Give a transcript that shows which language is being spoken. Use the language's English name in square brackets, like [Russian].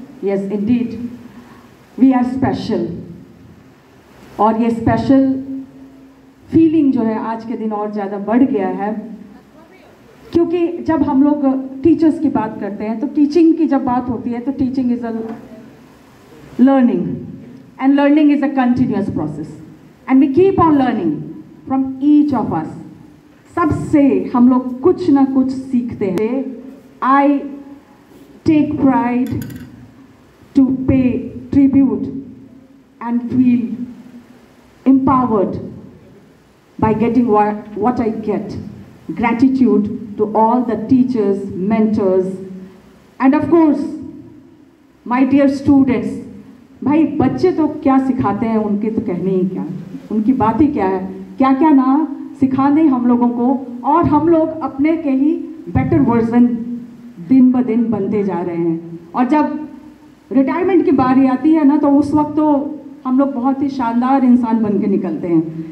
[English] yes indeed we are special, [Hindi] और ये special feeling जो है आज के दिन और ज़्यादा बढ़ गया है, क्योंकि जब हम लोग टीचर्स की बात करते हैं तो टीचिंग की जब बात होती है तो [English] Teaching is a learning, and learning is a continuous process, and we keep on learning from each of us. [Hindi] सबसे हम लोग कुछ ना कुछ सीखते हैं। [English] I take pride to pay tribute and feel empowered by getting what I get. Gratitude to all the teachers, mentors, and of course my dear students. [Hindi] भाई बच्चे तो क्या सिखाते हैं, उनके तो कहने ही क्या, उनकी बात ही क्या है, क्या क्या ना सिखाने हम लोगों को, और हम लोग अपने के ही बेटर वर्जन दिन ब दिन बनते जा रहे हैं। और जब रिटायरमेंट की बारी आती है ना तो उस वक्त तो हम लोग बहुत ही शानदार इंसान बन के निकलते हैं।